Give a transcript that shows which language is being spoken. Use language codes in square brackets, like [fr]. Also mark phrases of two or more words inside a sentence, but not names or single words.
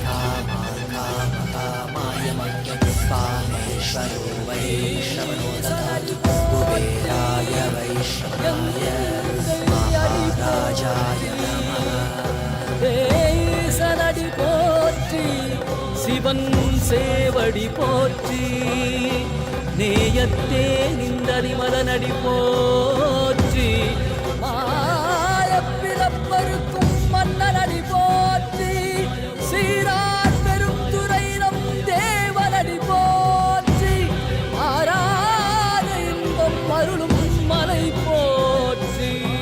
[sa] कामाय मह्यं कामेश्वरो वै श्रवणो ददातु कुबेराय वै श्रवणाय महाराजाय नमः. [ta] சனடி போற்றி சிவன் சேவடி போற்றி, நேயத்தே நின்றறிமலனடி போற்றி, மாயப்பிறப்பருக்கும் மன்னனடி போற்றி, சீரார் பெரும் துறையினம் தேவனடி போற்றி, ஆராத இன்பம் அருளும் மலை போற்றி.